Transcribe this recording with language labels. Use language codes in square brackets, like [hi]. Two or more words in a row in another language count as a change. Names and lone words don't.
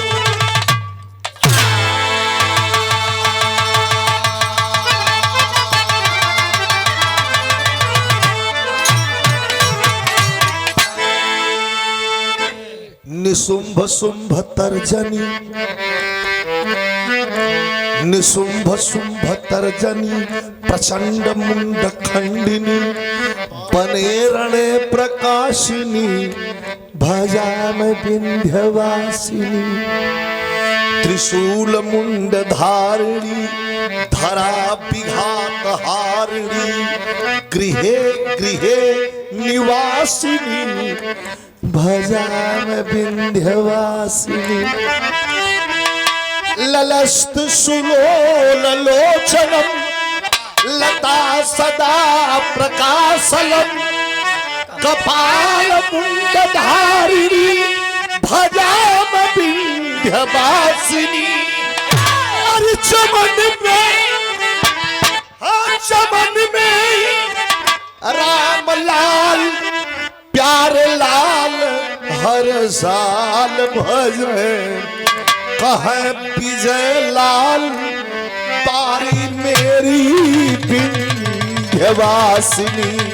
[sa] निशुंभ शुंभ तर्जनी, निशुंभ शुंभ तर्जनी प्रचंड मुंड खंडिनी बने रणे प्रकाशिनी भजाम विंध्यवासिनी। त्रिशूल मुंड धारिणी धरा विघात हारिणी गृहे गृहे निवासिनी भजाम विंध्यवासिनी। ललस्त सुलोल लोचनम लता सदा प्रकाशलम कपाल मुंड धारिणी भजाम विंध्यवासिनी। [hi] और चमन में राम लाल प्यार लाल हर साल भजे कहे विजय लाल तारी मेरी विंध्यवासिनी।